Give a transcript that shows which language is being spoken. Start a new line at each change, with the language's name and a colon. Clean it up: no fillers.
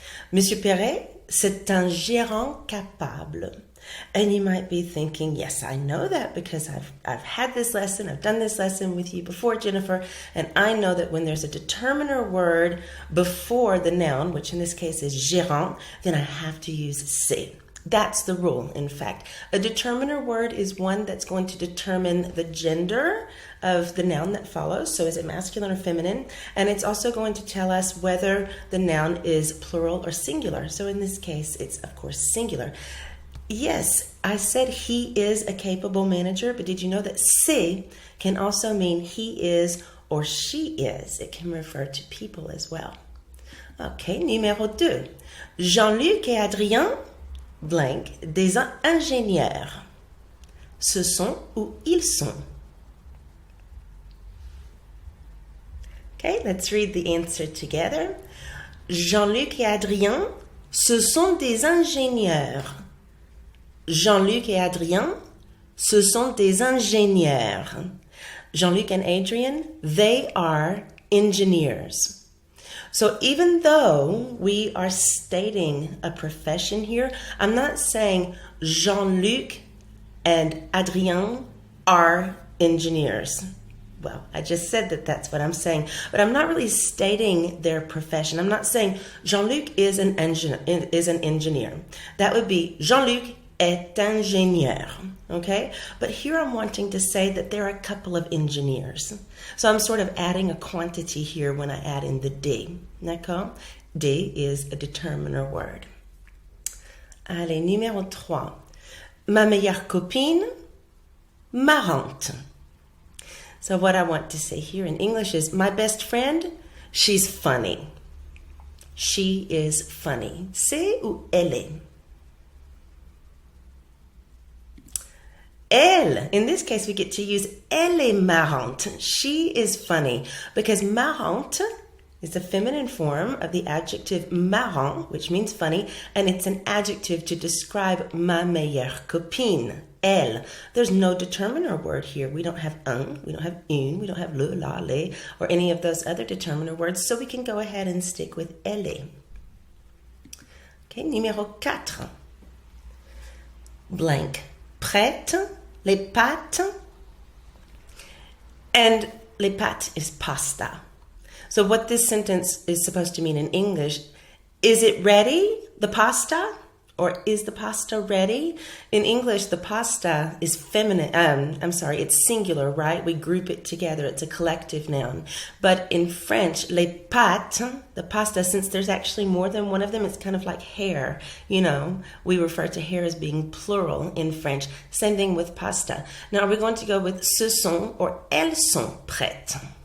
French: Monsieur Perret, c'est un gérant capable.
English: And you might be thinking, yes, I know that because I've had this lesson, I've done this lesson with you before, Jennifer, and I know that when there's a determiner word before the noun, which in this case is gérant, then I have to use c'est. That's the rule, in fact. A determiner word is one that's going to determine the gender of the noun that follows. So is it masculine or feminine? And it's also going to tell us whether the noun is plural or singular. So in this case, it's, of course, singular. Yes, I said he is a capable manager, but did you know that c'est can also mean he is or she is? It can refer to people as well.
French: Okay, numéro 2. Jean-Luc et Adrien, blank, des ingénieurs. Ce sont ou ils sont?
English: Okay, let's read the answer together.
French: Jean-Luc et Adrien, ce sont des ingénieurs. Jean-Luc et Adrien, ce sont des ingénieurs.
English: Jean-Luc and Adrian, they are engineers. So even though we are stating a profession here, I'm not saying Jean-Luc and Adrien are engineers. Well, I just said that that's what I'm saying, but I'm not really stating their profession. I'm not saying Jean-Luc is an engineer. That would be
French: Jean-Luc est ingénieur,
English: okay? But here I'm wanting to say that there are a couple of engineers. So I'm sort of adding a quantity here when I add in the D, d'accord? D is a determiner word.
French: Allez, numéro 3. Ma meilleure copine, marrante.
English: So what I want to say here in English is my best friend, she's funny. She is funny.
French: C'est ou elle est?
English: Elle, in this case, we get to use
French: elle est marrante.
English: She is funny because marrante is the feminine form of the adjective marrant, which means funny, and it's an adjective to describe
French: ma meilleure copine, elle.
English: There's no determiner word here. We don't have un, we don't have une, we don't have le, la, les, or any of those other determiner words, so we can go ahead and stick with elle est. Okay,
French: numéro 4.
English: Blank.
French: Prête, les pâtes, and les pâtes is pasta.
English: So what this sentence is supposed to mean in English, is it ready, the pasta? Or is the pasta ready? In English, the pasta is feminine. It's singular, right? We group it together. It's a collective noun. But in French, les pâtes, the pasta, since there's actually more than one of them, it's kind of like hair. You know, we refer to hair as being plural in French. Same thing with pasta. Now, we're going to go with ce sont or
French: elles sont prêtes.